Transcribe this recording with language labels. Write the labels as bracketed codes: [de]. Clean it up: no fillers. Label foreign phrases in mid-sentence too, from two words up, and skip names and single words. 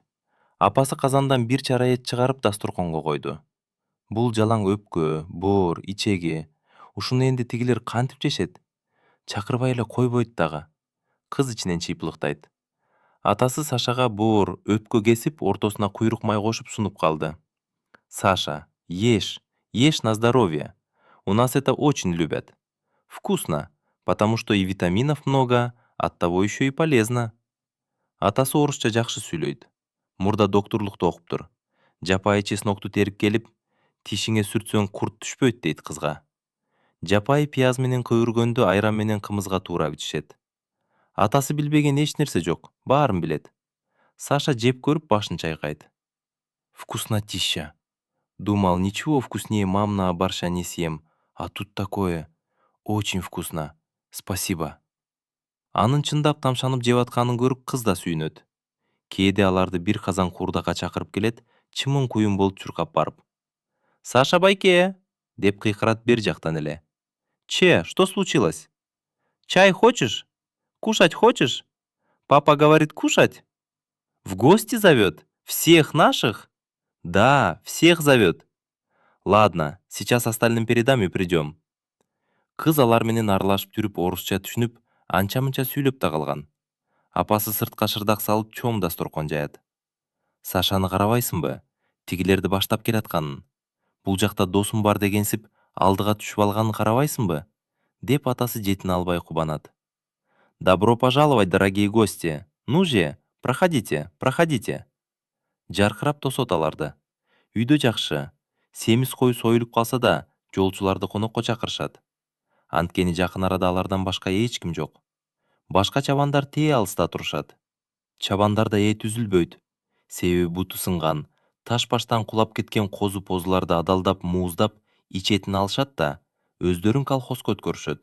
[ky] Апасы казандан бир чара эт чыгарып дасторконго койду. Бул жалаң өпкө, боор, ичеги. Ушуну энди тигилер кантип жешет? Чакырбай эле койбойт дагы. Кыз ичинен чыйпылыктайт. Атасы Сашага боор, өпкө кесип, ортосуна куйрук май кошуп сунуп калды. [ru] Саша, ешь на здоровье. У нас это очень любят. Вкусно, потому что и витаминов много, оттого еще и полезно. [ky] Атасы орусча жакшы сүйлөйт. Мурда доктурлукта окуптур. Жапайы чеснокту терип келип, тишиңе сүртсөң курт түшпөйт дейт кызга. Жапайы пияз менен көйүргөндү айран менен кымызга туура ичишет. Атасы билбеген эч нерсе жок, баарын билет. Саша жеп көрүп башын чайкайт. [ru] Вкуснотища. Думал, ничего вкуснее мамного борща не съем, а тут такое. Очень вкусно. Спасибо. [ky] Анын чындап тамшанып жеп атканын көрүп кыз да сүйүнөт. Кээде аларды бир казан куурдакка чакырып келет, чымын куюн болуп чуркап барып. Саша байке, деп кыйкырат бер жактан эле. [ru] Че, что случилось? Чай хочешь? Кушать хочешь? Папа говорит кушать? В гости зовет? Всех наших? Да, всех зовет. Ладно, сейчас остальным передам и придем. [ky] Кыз алар менен аралашып жүрүп орусча түшүнүп, анча-мынча сүйлөп да калган. Апасы сыртка шырдак салып чоң дасторкон жаят. Сашаны карабайсыңбы? Тигилерди баштап келатканын. Бул жакта досум бар дегенсип, алдыга түшүп алганын карабайсыңбы? Деп атасы жетине албай кубанат. [ru] Добро пожаловать, дорогие гости. Ну же, проходите, проходите. [ky] Жаркырап тосот аларды. Үйдө жакшы. Семиз кой союлуп калса да, жолчуларды конокко чакырышат. Анткени жакын арада алардан башка эч ким жок. Башка чабандар тээ алыста турушат. Чабандарда эт үзүлбөйт. Себеби буту сынган, таш баштан кулап кеткен козу позуларды адалдап, мууздап, ичетин алышат да, өздөрүн колхозго өткөрүшөт.